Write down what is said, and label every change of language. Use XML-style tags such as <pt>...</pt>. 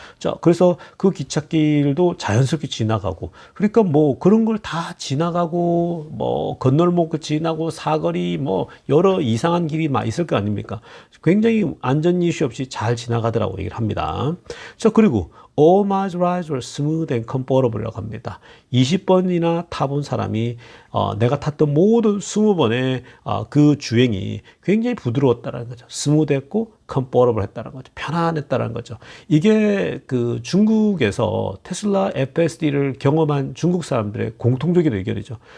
<ko>자, 그래서 그 기찻길도 자연스럽게 지나가고, 그러니까 그런 걸 다 지나가고, 건널목 지나고 사거리 여러 이상한 길이 막 있을 거 아닙니까? 굉장히 안전 이슈 없이 잘 지나가더라고 얘기를 합니다. 자, 그리고</ko> <en>All my rides were smooth and comfortable</en> <ko>이라고 합니다. 20번이나 타본 사람이 내가 탔던 모든 20번의 그 주행이 굉장히 부드러웠다는 거죠. 스무드했고 comfortable 했다는 거죠. 편안했다는 거죠. 이게 그 중국에서 테슬라 FSD를 경험한 중국 사람들의 공통적인 의견이죠.</ko>